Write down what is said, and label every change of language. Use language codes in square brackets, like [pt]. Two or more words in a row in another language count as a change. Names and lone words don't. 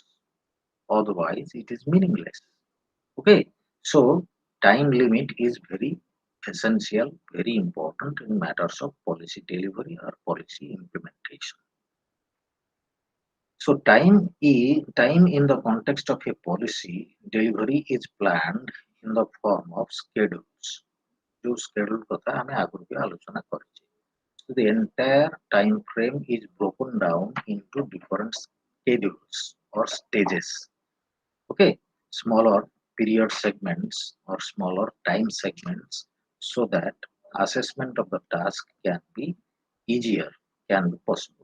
[en] Otherwise, it is meaningless. Okay, so time limit is very essential, very important in matters of policy delivery or policy implementation. So time in the context of a policy delivery is planned in the form of schedules. [or] जो schedule କଥା ଆମେ ଆଗରୁ ବି ଆଲୋଚନା କରିଛେ. [en] So the entire time frame is broken down into different schedules or stages. Okay, smaller period segments or smaller time segments so that assessment of the task can be easier, can be possible.